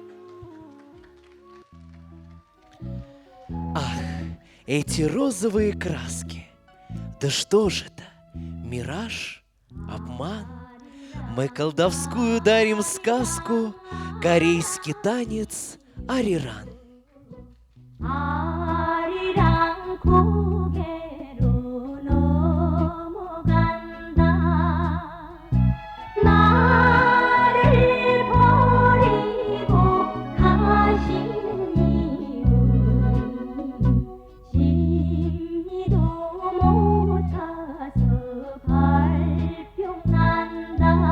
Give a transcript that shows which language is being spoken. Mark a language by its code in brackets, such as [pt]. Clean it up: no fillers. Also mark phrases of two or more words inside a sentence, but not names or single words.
[ru] Ах, эти розовые краски! Да что же это? Мираж? Обман? Мы колдовскую дарим сказку, корейский танец ариран. [ko] 아리랑 고개로 넘어간다. 나를 버리고 가시는 이유 심리도 못 차서 발병난다.